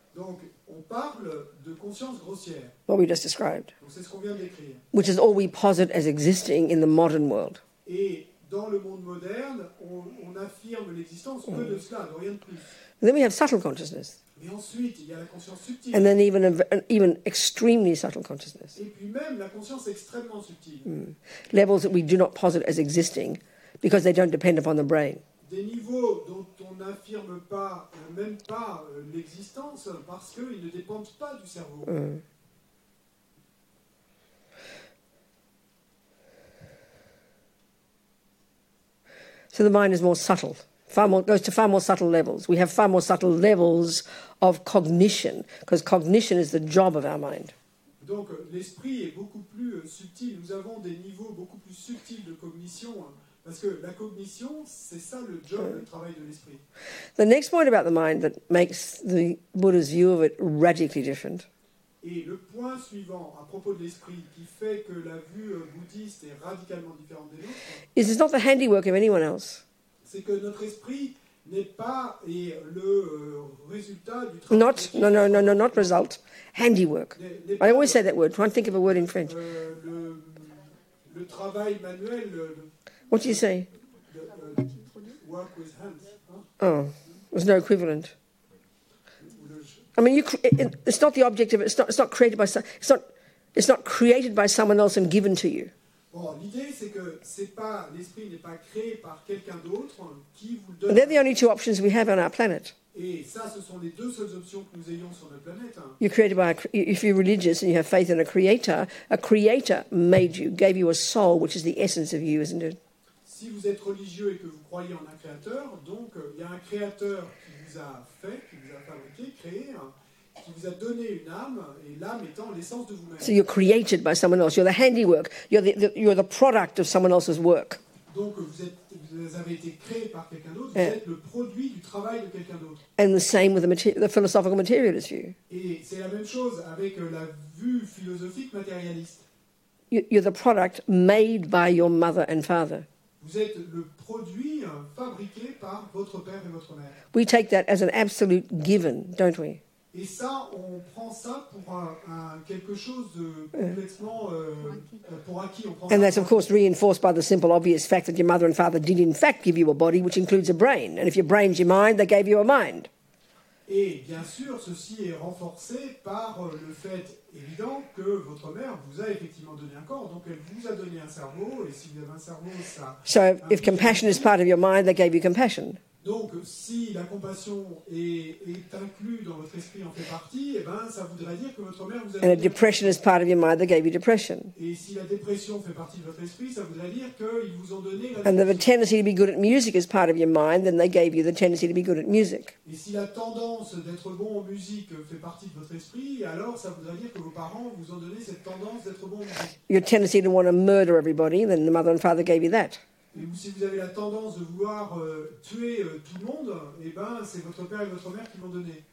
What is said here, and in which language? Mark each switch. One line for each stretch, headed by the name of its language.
French: donc on parle de conscience grossière.
English: what we just described,
French: Donc c'est ce qu'on vient de décrire.
English: which is all we posit as existing in the modern world.
French: Et dans le monde moderne, on affirme l'existence que de cela, de rien de plus.
English: And then we have subtle consciousness,
French: Mais ensuite, il y a la conscience subtile.
English: and then even extremely subtle consciousness,
French: Et puis même la conscience extrêmement subtile.
English: levels that we do not posit as existing because they don't depend upon the brain.
French: Des niveaux dont on n'affirme pas, même pas l'existence, parce qu'ils ne dépendent pas du cerveau.
English: So the mind is more subtle, goes to far more subtle levels. We have far more subtle levels of cognition, because cognition is the job of our mind.
French: Donc l'esprit est beaucoup plus subtil. Nous avons des niveaux beaucoup plus subtils de cognition, parce que la cognition, c'est ça le job, le travail de l'esprit.
English: The next point about the mind that makes the Buddha's view of it radically different
French: Et le point suivant à propos de l'esprit qui fait que la vue bouddhiste est radicalement différente des nôtres,
English: is it's not the handiwork of anyone else.
French: c'est que notre esprit n'est pas le résultat du travail.
English: Not result. Handiwork. I always say that word. Try and think of a word in French.
French: Le travail manuel.
English: What do you say? Work with hands. Hein? Oh, there's no equivalent. I mean, it's not the object of it. It's not created by. It's not created by someone else and given to you.
French: Bon, l'idée c'est que l'esprit n'est pas créé par quelqu'un d'autre qui vous le donne.
English: And they're the only two options we have on our planet.
French: Et ça, ce sont les deux seules options que nous ayons sur notre planète. Hein.
English: You're created by. If you're religious and you have faith in a creator made you, gave you a soul, which is the essence of you, isn't it?
French: Si vous êtes religieux et que vous croyez en un créateur, donc il y a un créateur qui vous a fait, qui vous a fabriqué, créé, qui vous a donné une âme, et l'âme étant l'essence de vous-même.
English: So you're created by someone else. You're the handiwork. You're the product of someone else's work.
French: Donc vous avez été créé par quelqu'un d'autre. Vous êtes le produit du travail de quelqu'un d'autre.
English: And the same with the philosophical materialist view.
French: Et c'est la même chose avec la vue philosophique matérialiste.
English: You're the product made by your mother and father.
French: Vous êtes le produit fabriqué par votre père et votre mère.
English: We take that as an absolute given, don't we?
French: Et ça, on prend ça pour quelque chose de complètement pour acquis.
English: And that's of course reinforced by the simple obvious fact that your mother and father did in fact give you a body, which includes a brain. And if your brain's your mind, they gave you a mind.
French: Et bien sûr, ceci est renforcé par le fait évident que votre mère vous a effectivement donné un corps, donc elle vous a donné un cerveau, et si vous avez un cerveau, ça...
English: So if compassion is part of your mind, they gave you compassion.
French: Donc, si la compassion est inclue dans votre esprit, en fait partie, eh ben, ça voudrait dire que votre mère vous a
English: And a
French: donné...
English: depression is part of your mind that gave you depression.
French: Et si la dépression fait partie de votre esprit, ça voudrait dire qu'ils vous ont donné la
English: And the
French: dépression.
English: tendency to be good at music is part of your mind, then they gave you the tendency to be good at music.
French: Et si la tendance d'être bon en musique fait partie de votre esprit, alors ça voudrait dire que vos parents vous ont donné cette tendance d'être bon en musique.
English: Your tendency to want to murder everybody, then the mother and father gave you that.
French: Et si vous avez la tendance de vouloir tuer tout le monde, eh ben, c'est votre père et votre mère qui l'ont donné.